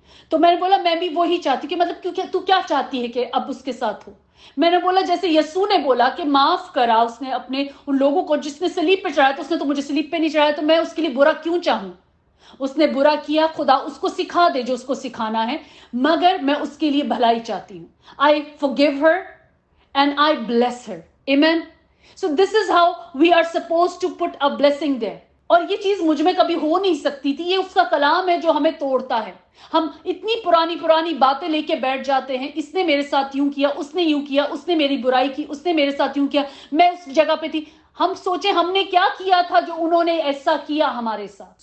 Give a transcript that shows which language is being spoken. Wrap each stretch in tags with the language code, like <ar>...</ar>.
<hi>तो मैंने बोला मैं भी वही चाहती, कि मतलब क्योंकि तू क्या चाहती है कि अब उसके साथ हो। मैंने बोला जैसे यीशु ने बोला कि माफ करा उसने अपने उन लोगों को जिसने सलीब पे चढ़ाया, तो उसने तो मुझे सलीब पे नहीं चढ़ाया, तो मैं उसके लिए बुरा क्यों चाहूं। उसने बुरा किया, खुदा उसको सिखा दे जो उसको सिखाना है, मगर मैं उसके लिए भलाई चाहती हूँ.</hi> <en>I forgive her and I bless her. Amen. So this is how we are supposed to put a blessing there.</en> <hi>और ये चीज मुझ में कभी हो नहीं सकती थी. ये उसका कलाम है जो हमें तोड़ता है. हम इतनी पुरानी पुरानी बातें लेके बैठ जाते हैं. इसने मेरे साथ यूं किया, उसने यूं किया, उसने मेरी बुराई की, उसने मेरे साथ यूं किया, मैं उस जगह पे थी. हम सोचे हमने क्या किया था जो उन्होंने ऐसा किया हमारे साथ.</hi>